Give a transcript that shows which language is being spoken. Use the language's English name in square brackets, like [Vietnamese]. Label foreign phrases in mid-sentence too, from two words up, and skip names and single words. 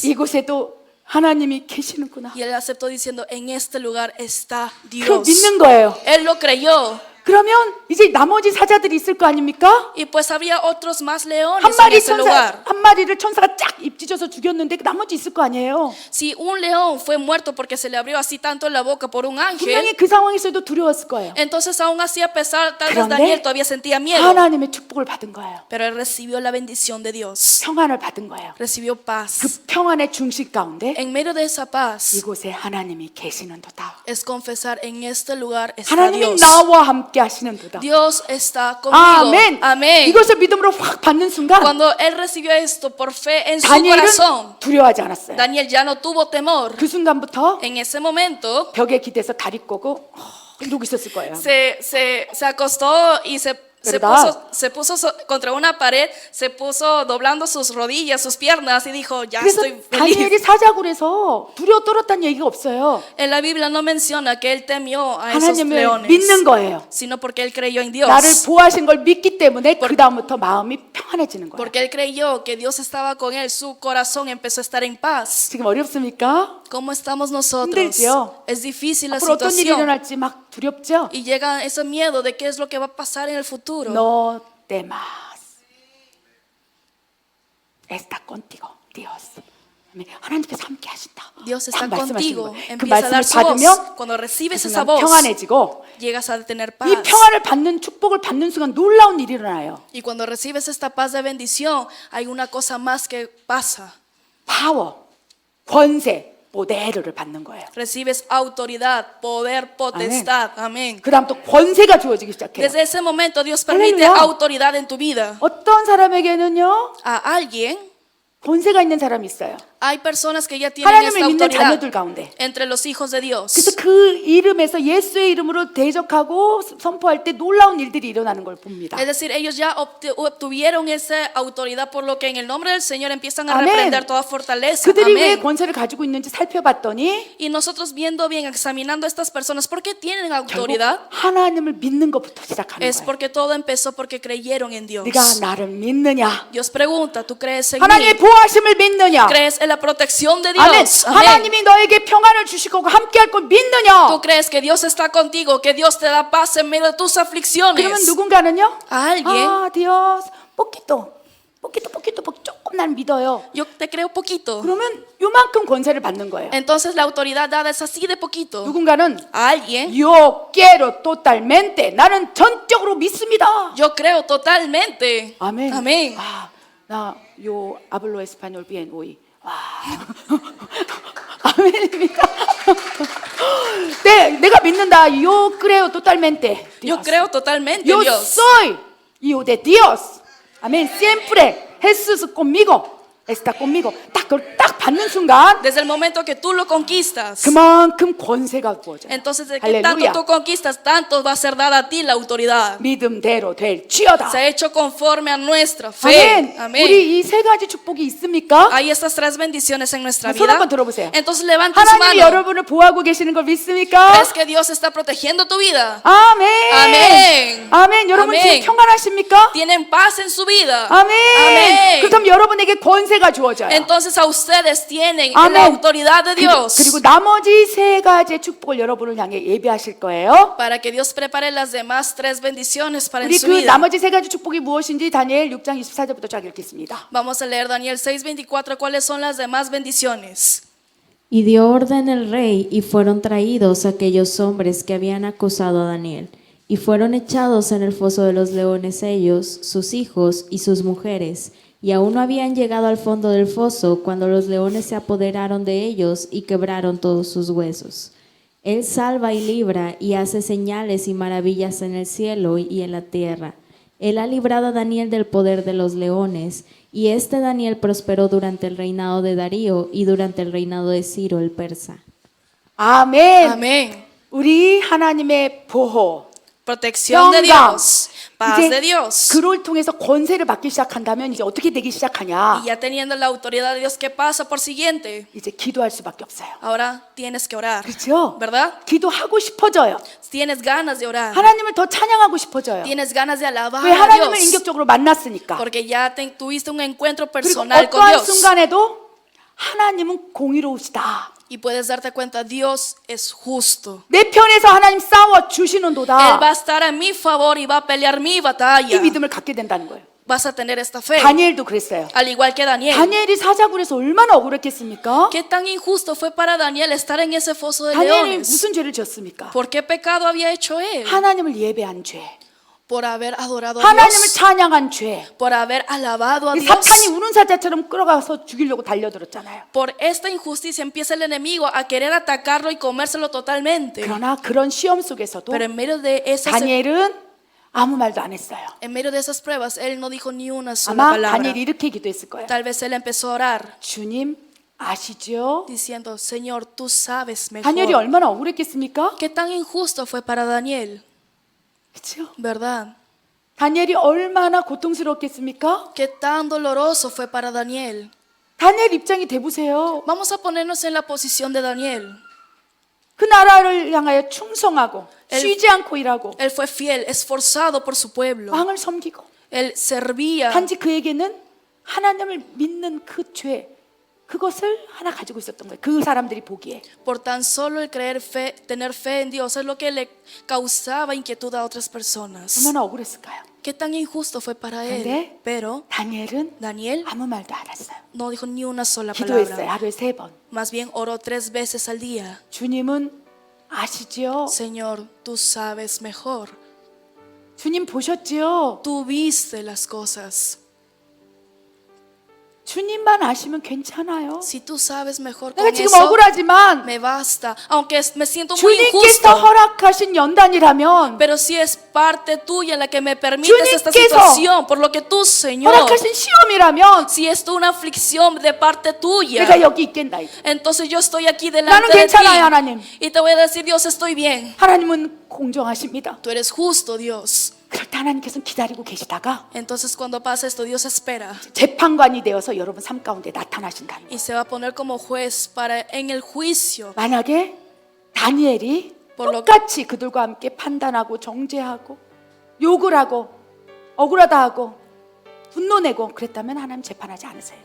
[Korean] 이곳에도 하나님이 계시는구나. [Spanish] Y él aceptó diciendo, en este lugar está [Korean] 그 [Spanish] Dios. [Korean] 믿는 거예요. [Spanish] Él lo creyó. [Korean] 그러면 이제 나머지 사자들이 있을 거 아닙니까? [Spanish] Y pues había otros más leones [Korean] 한 [Spanish] en [Korean] 마리 [Spanish] ese lugar. [Korean] 한 마리를 천사가 쫙 입 찢어서 죽였는데 나머지 있을 거 아니에요. [Spanish] Si un león fue muerto porque se le abrió así tanto la boca por un [Korean] 분명히 [Spanish] ángel, [Korean] 그 상황에서도 두려웠을 거예요. [Spanish] entonces aún así a pesar, tal vez [Korean] 그런데 [Spanish] Daniel todavía sentía miedo. [Korean] 하나님의 축복을 받은 거예요. [Spanish] Pero él recibió la bendición de Dios. [Korean] 평안을 받은 거예요. [Spanish] Recibió [Korean] 그 [Spanish] paz. [Korean] 평안의 중식 가운데 [Spanish] En medio de esa paz [Korean] 이곳에 하나님이 계시는도다. [Spanish] es confesar, en este lugar está [Korean] 하나님이 [Spanish] Dios. [Korean] 나와 함께 하시는도다. [Spanish] Dios está conmigo. [Korean] 아멘. [Spanish] Amén. [Korean] 이것을 믿음으로 확 받는 순간 [Spanish] Cuando él recibió esto por fe en su [Korean] 다니엘은 [Spanish] corazón, [Korean] 두려워하지 않았어요. [Spanish] Daniel ya no tuvo temor. [Korean] 그 순간부터 [Spanish] En ese momento [Korean] 벽에 기대서 다리 꼬고 이러고 있었을 거예요. [Spanish] se acostó y ¿Verdad? se puso contra una pared, se puso doblando sus rodillas, sus piernas y dijo, ya [Korean] 그래서 [Spanish] estoy feliz. [Korean] 다니엘이 사자굴에서 두려워 떨었다는 얘기가 없어요. [Spanish] En la Biblia no menciona que él temió a esos [Korean] 하나님을 [Spanish] leones, [Korean] 믿는 거예요. [Spanish] sino porque él creyó en Dios. [Korean] 나를 보호하신 걸 믿기 때문에 그 다음부터 마음이 평안해지는 거예요. [Spanish] Porque él creyó que Dios estaba con él, su corazón empezó a estar en paz. [Korean] 지금 어렵습니까? [Spanish] ¿Cómo estamos nosotros? [Korean] 힘들지요? [Spanish] Es difícil la [Korean] 앞으로 어떤 일이 [Spanish] situación. [Korean] 일어날지 막 두렵죠? [Spanish] Y llega ese miedo de qué es lo que va a pasar en el futuro. No temas. Está contigo, Dios. [Korean] 아멘. 하나님께서 함께 하신다. [Spanish] Dios está [Korean] 딱 말씀하시는 [Spanish] contigo. [Korean] 거예요. 그 [Spanish] Empieza a [Korean] 말씀을 [Spanish] dar su voz. [Korean] 받으면 [Spanish] Cuando recibes [Korean] 그 [Spanish] esa [Korean] 순간 [Spanish] voz, [Korean] 평안해지고 [Spanish] llegas a tener [Korean] 이 [Spanish] paz. [Korean] 평안을 받는 축복을 받는 순간 놀라운 일이 일어나요. [Spanish] Y cuando recibes esta paz de bendición, hay una cosa más que pasa. [Korean] 파워, 권세, poder을 받는 거예요. [Spanish] Recibes autoridad, poder, potestad. Amén. [Korean] 그다음 또 권세가 주어지기 시작해요. [Spanish] Desde ese momento Dios permite Aleluya. autoridad en tu vida. [Korean] 어떤 사람에게는요 [Spanish] A alguien, [Korean] 권세가 있는 사람이 있어요. [Spanish] hay personas que ya tienen esta [Korean] 하나님을 믿는 [Spanish] autoridad [Korean] 자녀들 가운데. [Spanish] entre los hijos de Dios. [Korean] 그래서 그 이름에서 예수의 이름으로 대적하고 선포할 때 놀라운 일들이 일어나는 걸 봅니다. [Spanish] Es decir, ellos ya obtuvieron esa autoridad por lo que en el nombre del Señor empiezan a Amén. reprender toda fortaleza. [Korean] 그들이 왜 [Spanish] Amén. [Korean] 권세를 가지고 있는지 살펴봤더니 [Spanish] Y nosotros viendo bien, examinando a estas personas, ¿por qué tienen [Korean] 결국 [Spanish] autoridad? [Korean] 하나님을 믿는 것부터 시작하는 [Spanish] Es [Korean] 거예요. [Spanish] porque todo empezó porque creyeron en Dios. [Korean] 네가 나를 믿느냐? [Spanish] Dios pregunta, ¿tú crees en [Korean] 하나님의 [Spanish] mí? [Korean] 보호하심을 믿느냐? [Spanish] ¿Crees en la protección de [Korean] 아멘. [Spanish] Dios? Amén. [Korean] 하나님이 너에게 평안을 주실 거고 함께할 걸 [Spanish] ¿Tú [Korean] 믿느냐? [Spanish] crees que Dios está contigo, que Dios te da paz en medio de tus [Korean] 그러면 [Spanish] aflicciones? [Korean] 누군가는요? [Spanish] A alguien, 아, Dios, poquito, [Korean] 조금 난 믿어요. [Spanish] yo te creo poquito. [Korean] 그러면 요만큼 권세를 받는 거예요. [Spanish] Entonces la autoridad dada es así de poquito. [Korean] 누군가는 [Spanish] A alguien, Yo quiero totalmente. [Korean] 나는 전적으로 믿습니다. [Spanish] yo creo totalmente. [Korean] 아멘. [Spanish] Amén. 아, 나요 hablo español bien hoy. [Korean] 와. 아멘입니다. 내가 믿는다. [Spanish] Yo creo totalmente. Yo creo totalmente en Yo Dios. soy hijo de Dios. Amén. Siempre Jesús conmigo. Está conmigo. [Korean] 그걸 딱 받는 순간 [Spanish] Desde el momento que tú lo conquistas, [Korean] 그만큼 권세가 부어져요. [Spanish] entonces de que tanto [Korean] 할렐루야. [Spanish] tú conquistas, tanto va a ser dada a ti la autoridad. [Korean] 믿음대로 될지어다. [Spanish] Se ha hecho conforme a nuestra fe. [Korean] 아멘. [Spanish] Amén. [Korean] 우리 이 세 가지 축복이 있습니까? [Spanish] Hay estas tres bendiciones en nuestra [Korean] 손 [Spanish] vida. [Korean] 한번 들어보세요. [Spanish] Entonces levanta su [Korean] 하나님이 [Spanish] mano. [Korean] 여러분을 보호하고 계시는 걸 믿습니까? [Spanish] ¿Crees que Dios está protegiendo tu vida? [Korean] 아멘. 아멘. 아멘. 여러분 아멘. 지금 평안하십니까? [Spanish] ¿Tienen paz en su vida? [Korean] 아멘. [Spanish] Amén. [Korean] 그럼 여러분에게 권세가 주어져요. [Spanish] Entonces a ustedes tienen [Korean] 아멘. [Spanish] la autoridad de Dios. [Korean] 그리고 나머지 세 가지의 축복을 여러분을 향해 예비하실 거예요. [Spanish] Para que Dios prepare las demás tres bendiciones para en [Korean] 우리 [Spanish] su [Korean] 그 [Spanish] vida. [Korean] 나머지 세 가지 축복이 무엇인지 다니엘 6장 24절부터 쫙 읽겠습니다. [Spanish] Vamos a leer Daniel 6:24. ¿Cuáles son las demás bendiciones? Y dio orden el rey, y fueron traídos aquellos hombres que habían acusado a Daniel, y fueron echados en el foso de los leones ellos, sus hijos y sus mujeres, y aún no habían llegado al fondo del foso cuando los leones se apoderaron de ellos y quebraron todos sus huesos. Él salva y libra y hace señales y maravillas en el cielo y en la tierra, Él ha librado a Daniel del poder de los leones, y este Daniel prosperó durante el reinado de Darío y durante el reinado de Ciro el persa. 아멘. Amén. [Korean] 우리 하나님의 보호, [Spanish] Protección de [Korean] 영광. [Spanish] Dios, paz de [Korean] 이제 [Spanish] Dios. [Korean] 그를 통해서 권세를 받기 시작한다면 이제 어떻게 되기 시작하냐? [Spanish] Y ya teniendo la autoridad de Dios, ¿qué pasa por siguiente? [Korean] 이제 기도할 수밖에 없어요. [Spanish] Ahora tienes que orar, [Korean] 그렇죠? [Spanish] ¿verdad? [Korean] 기도하고 싶어져요. [Spanish] Tienes ganas de orar. [Korean] 하나님을 더 찬양하고 싶어져요. [Spanish] Tienes ganas de alabar [Korean] 왜 [Spanish] a [Korean] 하나님을 [Spanish] Dios. [Korean] 인격적으로 만났으니까. [Spanish] Porque ya tuviste un encuentro [Korean] 그리고 [Spanish] personal con [Korean] 어떠한 [Spanish] Dios. [Korean] 순간에도 하나님은 공의로우시다. [Spanish] Y puedes darte cuenta, Dios es justo. [Korean] 내 편에서 하나님 싸워 [Spanish] Él [Korean] 주시는도다. [Spanish] va a estar a mi favor y va a pelear mi [Korean] 이 [Spanish] batalla. [Korean] 믿음을 갖게 된다는 거예요. [Spanish] Vas a tener esta fe. [Korean] 다니엘도 그랬어요. [Spanish] Al igual que Daniel. [Korean] 다니엘이 사자굴에서 얼마나 억울했겠습니까? [Spanish] ¿Qué tan injusto fue para Daniel estar en ese foso de [Korean] 다니엘이 [Spanish] leones? [Korean] 무슨 죄를 지었습니까? [Spanish] ¿Por qué pecado había hecho él? [Korean] 하나님을 예배한 죄, [Spanish] Por haber adorado a [Korean] 하나님을 [Spanish] Dios. [Korean] 찬양한 죄. [Spanish] Por haber alabado a [Korean] 이 [Spanish] Dios. [Korean] 사탄이 우는 사자처럼 끌어가서 죽이려고 달려들었잖아요. [Spanish] Por esta injusticia empieza el enemigo a querer atacarlo y comérselo totalmente. [Korean] 그러나 그런 시험 속에서도 [Spanish] Pero en medio de esas, [Korean] 다니엘은 아무 말도 안 했어요. [Spanish] en medio de esas pruebas, él no dijo ni una sola [Korean] 아마 [Spanish] palabra. [Korean] 다니엘이 이렇게 기도했을 거예요. [Spanish] Tal vez él empezó a orar [Korean] 주님 아시죠? [Spanish] diciendo, Señor, tú sabes [Korean] 다니엘이 [Spanish] mejor. [Korean] 얼마나 억울했겠습니까? [Spanish] ¿Qué tan injusto fue para Daniel? [Korean] 그렇죠? [Spanish] ¿Verdad? [Korean] 다니엘이 얼마나 고통스럽겠습니까? [Spanish] ¿Qué tan doloroso fue para Daniel? [Korean] 다니엘 입장이 돼보세요. [Spanish] Vamos a ponernos en la posición de Daniel. [Korean] 그 나라를 향하여 충성하고 [Spanish] 엘- [Korean] 쉬지 않고 일하고 [Spanish] Él fue fiel, esforzado por su pueblo. [Korean] 왕을 섬기고 [Spanish] Él servía. [Korean] 단지 그에게는 하나님을 믿는 그 죄, 그것을 하나 가지고 있었던 거예요. 그 사람들이 보기에. [Spanish] Por tan solo el creer fe, tener fe en Dios es lo que le causaba inquietud a otras personas. [Korean] 얼마나 억울했을까요? [Spanish] Qué tan injusto fue para él. [Korean] 근데 [Spanish] Pero [Korean] 다니엘은 [Spanish] Daniel [Korean] 아무 말도 안 했어요. [Spanish] no dijo ni una sola [Korean] 기도했어요. [Spanish] palabra. [Korean] 하루에 3번. [Spanish] Más bien oró 3 veces al día. [Korean] 주님은 아시지요? [Spanish] Señor, tú sabes mejor. [Korean] 주님 보셨지요? [Spanish] Tú viste las cosas. [Korean] 주님만 아시면 괜찮아요. [Spanish] Si tú sabes mejor con [Korean] 내가 지금 [Spanish] eso, [Korean] 억울하지만 [Spanish] me basta. Aunque me siento muy [Korean] 주님께서 [Spanish] injusto. [Korean] 허락하신 연단이라면 [Spanish] Pero si es parte tuya la que me permites esta [Korean] 주님께서 [Spanish] situación, por lo que tú, Señor, [Korean] 허락하신 시험이라면 [Spanish] si es una aflicción de parte tuya, [Korean] 내가 여기 있겠다. [Spanish] entonces yo estoy aquí [Korean] 나는 [Spanish] delante de [Korean] 괜찮아요, 하나님. [Spanish] ti y te voy a decir, Dios, estoy bien. [Korean] 하나님은 공정하십니다. [Spanish] Tú eres justo, Dios. [Korean] 그럴 때 하나님께서는 기다리고 계시다가 [Spanish] Entonces cuando pasa esto, Dios espera [Korean] 재판관이 되어서 여러분 삶 가운데 나타나신다는 거예요. [Spanish] y se va a poner como juez para en el juicio. [Korean] 만약에 다니엘이 [Spanish] por lo- [Korean] 똑같이 그들과 함께 판단하고 정죄하고 욕을 하고 억울하다 하고 분노 내고 그랬다면 하나님 재판하지 않으세요.